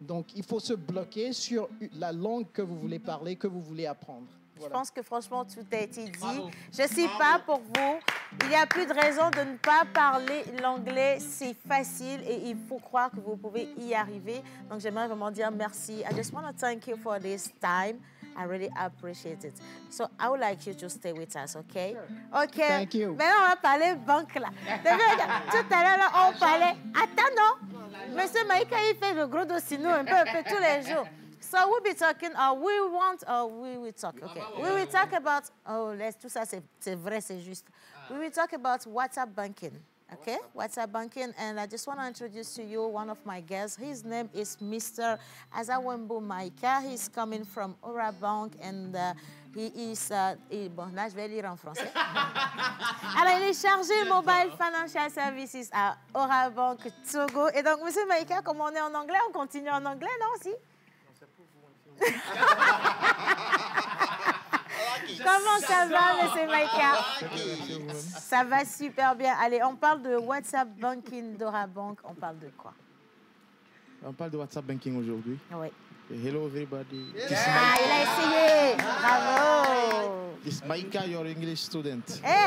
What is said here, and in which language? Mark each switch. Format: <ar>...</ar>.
<fr>Donc, il faut se bloquer sur la langue que vous voulez parler, que vous voulez apprendre. Je pense que franchement, tout a été dit. Je ne suis pas pour vous. Il n'y a plus de raison de ne pas parler l'anglais. C'est facile et il faut croire que vous pouvez y arriver. Donc, j'aimerais vraiment dire merci.</fr> <en>I just want to thank you for this time. I really appreciate it. So, I would like you to stay with us, okay? Okay. Thank you.</en> <fr>Maintenant, on va parler banque, là. Tout à l'heure, là, on parlait... Attends, non? Monsieur Maïka, il fait le gros dossier, nous, un peu tous les jours.</fr> <en>So we'll be talking, we will talk, okay. We will talk about,</en> <fr>tout ça, c'est vrai, c'est juste.</fr> <en>We will talk about WhatsApp banking, okay? WhatsApp banking, and I just want to introduce to you one of my guests. His name is Mr. Azawembo Maïka. He's coming from Aura Bank, and he is,</en> <fr>bon, là, je vais lire en français. Alors, il est chargé Mobile Financial Services à Aura Bank Togo. Et donc, Monsieur Maïka, comme on est en anglais, on continue en anglais, non, aussi? Comment ça va, Monsieur Maïka? Ça va super bien. Allez, on parle de WhatsApp Banking d'Aura Bank. On parle de quoi? On parle de WhatsApp Banking aujourd'hui. Oui.</fr> <en>Hello everybody.</en> <fr>Il a essayé. Bravo.</fr> <en>It's Maïka, your English student.</en>